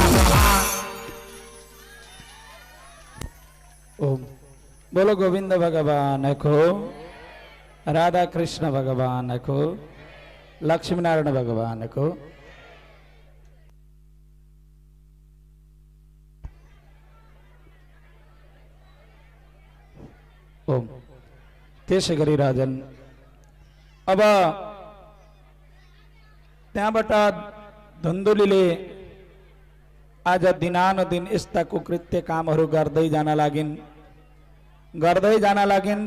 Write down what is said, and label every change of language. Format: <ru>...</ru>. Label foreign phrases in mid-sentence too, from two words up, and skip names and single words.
<hi>ओम बोलो गोविंद भगवान को, राधा कृष्ण भगवान को, लक्ष्मी नारायण भगवान को।</hi> <ne>ओम त्यसै गरी राजन अब त्यहाँबाट धुन्धुलीले आज दिनानुदिन यस्ता कुकृत्य कामहरू गर्दै जान लागिन्।</ne>